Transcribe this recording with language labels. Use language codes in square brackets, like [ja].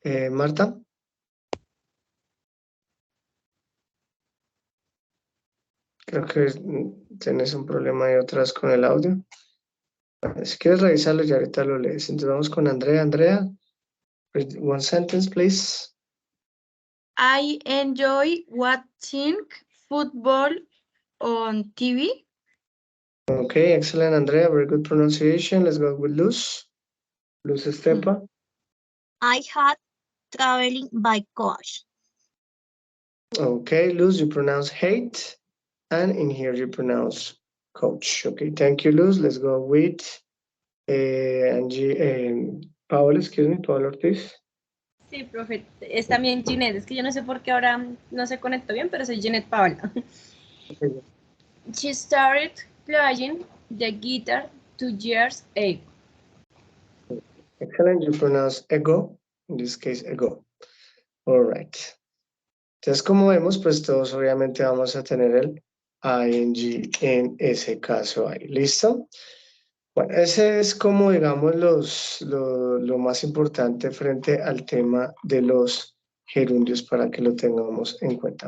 [es] Marta. Creo que tienes un problema ahí atrás con el audio. Bueno, si quieres revisarlo ya ahorita lo lees. Entonces vamos con Andrea. [en] Andrea, one sentence, please. I enjoy watching football on TV. Okay, excellent, Andrea. Very good pronunciation. Let's go with Luz. Luz Estepa. I had traveling by coach. Okay, Luz, you pronounce hate, and in here you pronounce coach. Okay, thank you, Luz. Let's go with Angie, Paola, excuse me, Paola Ortiz. [es] Sí, profe, es también Ginette, es que yo no sé por qué ahora no se conectó bien, pero soy Ginette Paola. [en] Okay. She started playing the guitar 2 years ago. Excellent, you pronounce ego, in this case, ego. All right. [es] Entonces, como vemos, pues todos obviamente vamos a tener el ing en ese caso ahí. ¿Listo? Bueno, ese es como, digamos, lo más importante frente al tema de los gerundios para que lo tengamos en cuenta.